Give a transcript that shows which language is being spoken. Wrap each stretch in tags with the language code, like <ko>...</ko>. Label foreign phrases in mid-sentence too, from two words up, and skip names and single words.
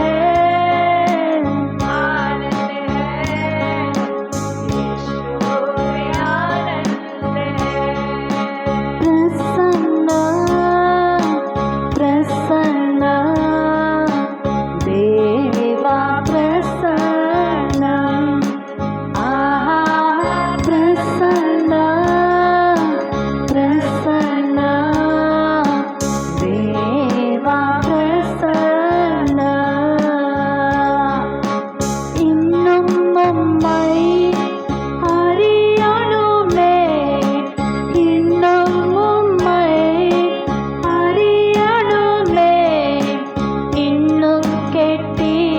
<te>ప్రసన్న ప్రసన్న దేవా ప్రసన్న, ప్రసన్న ప్రసన్న దేవా ప్రసన్న,</te> <ta>இன்னும் உம்மை அறியணுமே, இன்னும் உம்மை அறியணுமே, இன்னும் கெட்டி</ta>